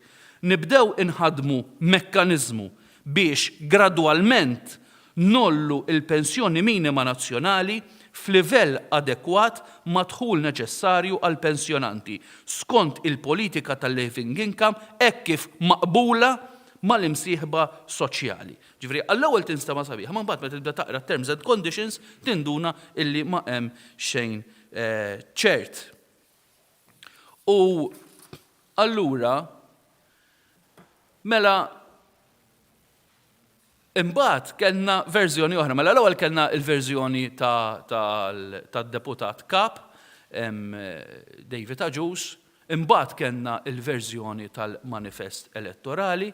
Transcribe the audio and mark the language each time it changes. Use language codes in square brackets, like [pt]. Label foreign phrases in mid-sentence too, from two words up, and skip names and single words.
[mt] Nibdew inħadmu mekkaniżmu biex gradwalment nollu il-pensjoni minima nazzjonali f'livell adekwat madħul neċessarju għal pensjonanti skont il-politika tal- [en] living income [mt] hekk kif maqbula mal-imsieħba soċjali. Ġifri, għall-ewwel tinstema' sabiħ, ma mbagħad meta tibda taqra [en] terms and conditions [mt] tinduna illi ma hemm xejn ċert. U allura mela imbagħad kellna verżjoni oħra. Mela l-ewwel kellna l-verżjoni tad-deputat kap David Agius, imbagħad kellna l-verżjoni tal-manifest elettorali.